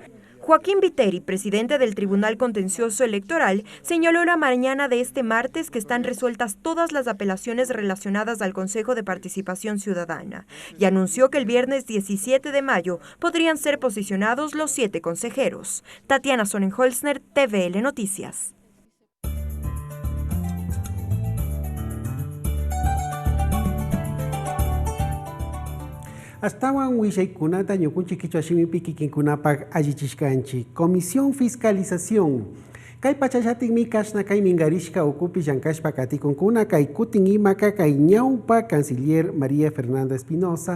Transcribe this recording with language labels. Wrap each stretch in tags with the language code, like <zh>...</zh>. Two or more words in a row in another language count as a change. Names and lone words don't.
<es>Joaquín Viteri, presidente del Tribunal Contencioso Electoral, señaló la mañana de este martes que están resueltas todas las apelaciones relacionadas al Consejo de Participación Ciudadana y anunció que el viernes 17 de mayo podrían ser posicionados los 7 consejeros. Tatiana Sonnenholzner, TVL Noticias.</es> <qu>Astawan wisaykunata ñukunchik kichwa shimipi kikinkunapak allichishkanchik.</qu> <es>Comisión Fiscalización.</es> <qu>Kay pachachatinmi kashna kay mingarishka ukupi llankashpa katikunkuna kay kutin imaka kay ñawpa canciller María Fernanda Espinosa.</qu>